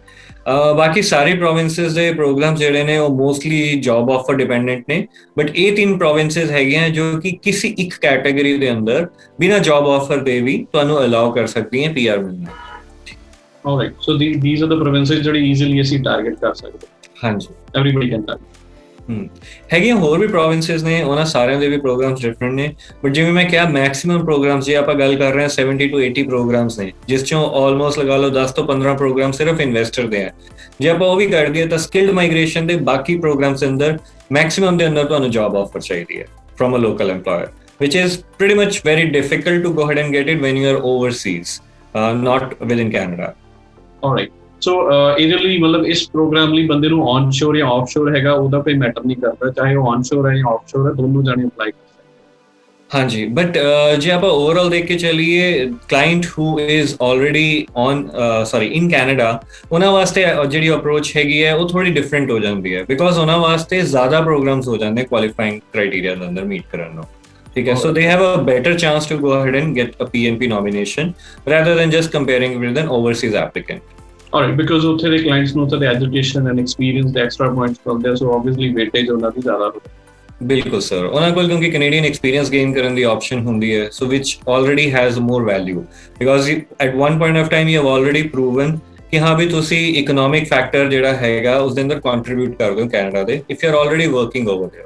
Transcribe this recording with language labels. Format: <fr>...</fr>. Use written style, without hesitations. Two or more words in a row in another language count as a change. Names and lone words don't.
<pa>ਬਾਕੀ ਸਾਰੇ ਪ੍ਰੋਵਿੰਸਸ ਦੇ ਪ੍ਰੋਗਰਾਮ ਜਿਹੜੇ ਨੇ ਉਹ</pa> <en>mostly job offer dependent</en> <pa>ਨੇ, ਬਟ ਇਹ 3 ਪ੍ਰੋਵਿੰਸਸ ਹੈਗੀਆਂ ਜੋ ਕਿ ਕਿਸੇ ਇੱਕ ਕੈਟਾਗਰੀ ਦੇ ਅੰਦਰ ਬਿਨਾਂ</pa> <en>job offer</en> <pa>ਦੇ ਵੀ ਤੁਹਾਨੂੰ ਅਲਾਉ ਕਰ ਸਕਦੀਆਂ PR ਮਿਲਣਾ। ਆਲਰਾਈਟ।</pa> <en>so these are the provinces</en> <pa>ਜਿਹੜੇ ਈਜ਼ੀਲੀ ਅਸੀਂ ਟਾਰਗੇਟ ਕਰ ਸਕਦੇ ਹਾਂ। ਹਾਂਜੀ</pa> <en>everybody can touch.</en> <pa>ਹੈਗੀਆਂ ਹੋਰ ਵੀ ਪ੍ਰੋਵਿੰਸਿਸ ਨੇ, ਉਹਨਾਂ ਸਾਰਿਆਂ ਦੇ ਵੀ ਪ੍ਰੋਗਰਾਮਸ ਡਿਫਰੈਂਟ ਨੇ, ਬਟ ਜਿਵੇਂ ਮੈਂ ਕਿਹਾ</pa> <en>maximum programs</en> <pa>ਜੇ ਆਪਾਂ ਗੱਲ ਕਰ ਰਹੇ ਹਾਂ 70 to 80 ਪ੍ਰੋਗਰਾਮਸ ਨੇ, ਜਿਸ ਚੋਂ ਆਲਮੋਸਟ ਲਗਾ ਲਓ 10 ਤੋਂ 15 ਪ੍ਰੋਗਰਾਮ ਸਿਰਫ ਇਨਵੈਸਟਰ ਦੇ ਆ। ਜੇ ਆਪਾਂ ਉਹ ਵੀ ਕਰ ਦਈਏ ਤਾਂ</pa> <en>skilled migration</en> <pa>ਦੇ ਬਾਕੀ ਪ੍ਰੋਗਰਾਮਸ ਦੇ ਅੰਦਰ ਮੈਕਸਿਮਮ ਦੇ ਅੰਦਰ ਤੁਹਾਨੂੰ</pa> <en>job offer</en> <pa>ਚਾਹੀਦੀ ਹੈ</pa> <en>from a local employer, which is pretty much very difficult to go ahead and get it when you are overseas, not within Canada. All right.</en> <pa>ਸੋ ਇਹਦੇ ਲਈ ਮਤਲਬ ਇਸ ਪ੍ਰੋਗਰਾਮ ਲਈ ਬੰਦੇ ਨੂੰ ਔਨਸ਼ੋਰ ਜਾਂ ਆਫਸ਼ੋਰ ਹੈਗਾ ਉਹਦਾ ਕੋਈ ਮੈਟਰ ਨਹੀਂ ਕਰਦਾ, ਚਾਹੇ ਉਹ ਔਨਸ਼ੋਰ ਹੈ ਜਾਂ ਆਫਸ਼ੋਰ ਹੈ, ਦੋਨੋਂ ਜਾਣੇ ਅਪਲਾਈ ਕਰ ਸਕਦੇ। ਹਾਂਜੀ, ਬਟ ਜੇ ਆਪਾਂ ਓਵਰਆਲ ਦੇਖ ਕੇ ਚੱਲੀਏ,</pa> <en>client who is already in Canada,</en> <pa>ਉਹਨਾਂ ਵਾਸਤੇ ਜਿਹੜੀ ਅਪਰੋਚ ਹੈਗੀ ਹੈ ਉਹ ਥੋੜੀ ਡਿਫਰੈਂਟ ਹੋ ਜਾਂਦੀ ਹੈ, ਬਿਕੋਜ਼ ਉਹਨਾਂ ਵਾਸਤੇ ਜ਼ਿਆਦਾ ਪ੍ਰੋਗਰਾਮਸ ਹੋ ਜਾਂਦੇ</pa> <en>qualifying criteria</en> <pa>ਦੇ ਅੰਦਰ ਮੀਟ ਕਰਨ ਨੂੰ। ਠੀਕ ਹੈ,</pa> <en>so they have a better chance to go ahead and get a PNP nomination rather than just comparing with an overseas applicant. Alright, because</en> <pa>ਉੱਥੇ ਦੇ ਕਲਾਇੰਟਸ ਨੂੰ ਤਾਂ</pa> <en>education and experience</en> <pa>ਦੇ</pa> <en>extra points</en> <pa>ਮਿਲਦੇ ਆ, ਸੋ</pa> <en>obviously weightage</en> <pa>ਉਹਨਾਂ ਦੀ ਜ਼ਿਆਦਾ ਹੋਵੇ। ਬਿਲਕੁਲ ਸਰ, ਉਹਨਾਂ ਕੋਲ ਕਿਉਂਕਿ</pa> <en>Canadian experience</en> <pa>ਗੇਨ ਕਰਨ ਦੀ ਆਪਸ਼ਨ ਹੁੰਦੀ ਹੈ,</pa> <en>so which already has more value, because at one point of time you have already proven</en> <pa>ਕਿ ਹਾਂ ਵੀ ਤੁਸੀਂ</pa> <en>economic factor</en> <pa>ਜਿਹੜਾ ਹੈਗਾ ਉਸ ਦੇ ਅੰਦਰ ਕੰਟਰੀਬਿਊਟ ਕਰਦੇ ਹੋ ਕੈਨੇਡਾ ਦੇ,</pa> <en>if you are already working over there.</en>